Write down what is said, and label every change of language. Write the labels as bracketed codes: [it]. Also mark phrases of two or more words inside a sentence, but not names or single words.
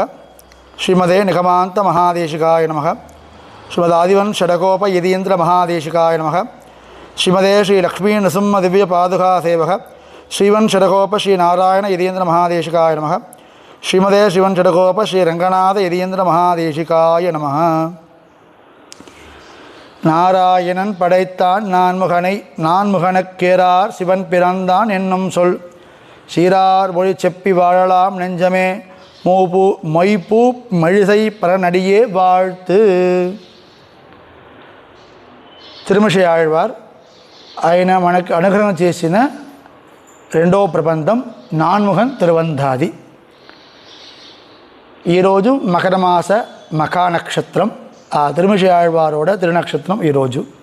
[sa] श्रीमदे निगमान्त महादेशिकाय नमः। श्रीमदादिवन् षडकोप यतीन्द्र महादेशिकाय नमः। श्रीमदे श्री लक्ष्मी नृसिंह दिव्य पादुका सेवक श्रीवन् षडकोप श्री नारायण यतीन्द्र महादेशिकाय नमः। श्रीमदे श्रीवन् षडकोप श्री रंगनाथ यतीन्द्र महादेशिकाय नमः। [ta] நாராயணன் படைத்தான் நான்முகனை நான்முகனுக்கேரார் சிவன் பிறந்தான் என்னும் சொல் சீரார் மொழி செப்பி வாழலாம் நெஞ்சமே மூப்பு மொய்ப்பூ மழிசை பரநடியே வாழ்த்து. [te] తిరుమషి ఆళ్వార్ ఆయన మనకు అనుగ్రహం చేసిన రెండవ ప్రబంధం నాన్ముఖన్ తిరువంధాది. ఈరోజు మకరమాస మఖా నక్షత్రం, ఆ తిరుమషి ఆళ్వారోడ తిరునక్షత్రం ఈరోజు.